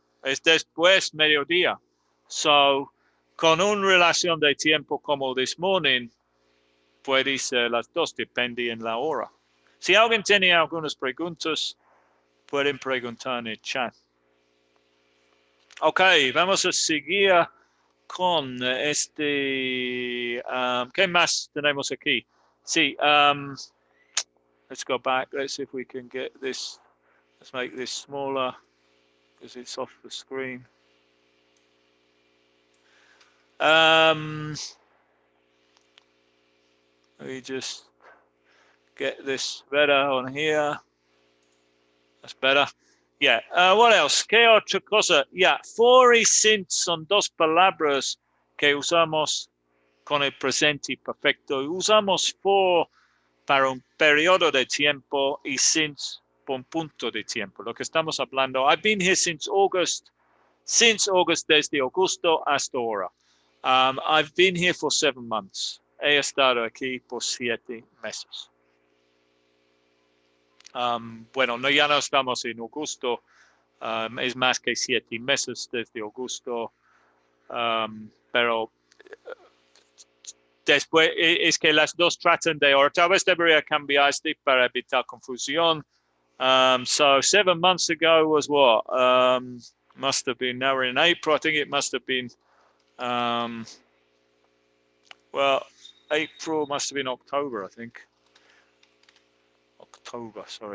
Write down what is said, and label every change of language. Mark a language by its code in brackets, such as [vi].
[es] Es después mediodía. So, con una relación de tiempo como [en] this morning, [es] puede ser las dos, depende en la hora. Si alguien tiene algunas preguntas, pueden preguntar en el chat. Ok, vamos a seguir con ¿qué más tenemos aquí? Sí, [en] let's go back. Let's see if we can get this. Let's make this smaller because it's off the screen. Let me just get this better on here. That's better. [es] Yeah. [en] What else? [es] ¿Qué otra cosa? Yeah. For y since son dos palabras que usamos con el presente perfecto. Usamos for para un periodo de tiempo y since por un punto de tiempo. Lo que estamos hablando. [en] I've been here since August. Since August, [es] desde agosto hasta ahora. [en] I've been here for 7 months. [es] He estado aquí por 7 meses. Bueno, no, ya no estamos en agosto. Es más que 7 meses desde agosto. Pero después es que las dos tratan de, o tal vez debería cambiar este para evitar confusión. [en] So 7 months ago was what? Must have been, now we're in April, I think it must have been, well, April must have been October, I think. October.